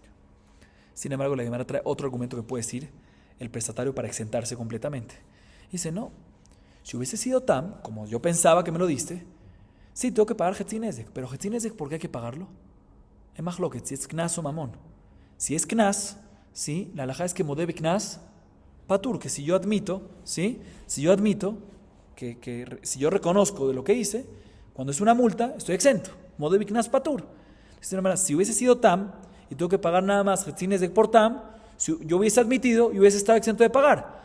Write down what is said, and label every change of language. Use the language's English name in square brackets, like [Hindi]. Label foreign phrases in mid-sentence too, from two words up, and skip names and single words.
[Spanish] Sin embargo, la Gemara trae otro argumento que puede decir el prestatario para exentarse completamente. Dice, no, si hubiese sido tam, como yo pensaba que me lo diste, sí, tengo que pagar [Hebrew] חצי נזק, [Spanish] pero [Hebrew] חצי נזק, [Spanish] ¿por qué hay que pagarlo? Es mahloket, si es knas o mamón. Si es knas, ¿sí? La halajá es que [Hebrew] מודה בקנס פטור, [Spanish] que si yo admito, ¿sí? Si yo admito, si yo reconozco de lo que hice, Cuando es una multa, estoy exento. [Hebrew] מודה בקנס פטור. Dice la Gemara, si hubiese sido tam y tengo que pagar nada más חצי נזק por tam, si yo hubiese admitido y hubiese estado exento de pagar.